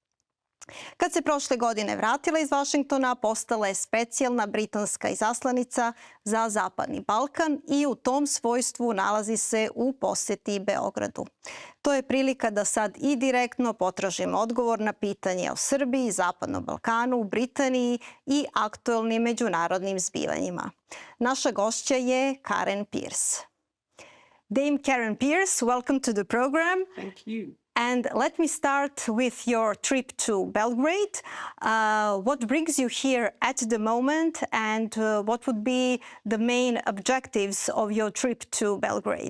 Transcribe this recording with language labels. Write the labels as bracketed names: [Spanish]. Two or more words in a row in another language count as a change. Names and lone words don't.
[Serbian] Kad se prošle godine vratila iz Vašingtona, postala je specijalna britanska izaslanica za Zapadni Balkan i u tom svojstvu nalazi se u poseti Beogradu. To je prilika da sad i direktno potražimo odgovor na pitanje o Srbiji, Zapadnom Balkanu, Britaniji i aktuelnim međunarodnim zbivanjima. Naša gošća je Karen Pirs. [English] Dame Karen Pirs, welcome to the program. Thank you. And let me start with your trip to Belgrade. What brings you here at the moment, and what would be the main objectives of your trip to Belgrade?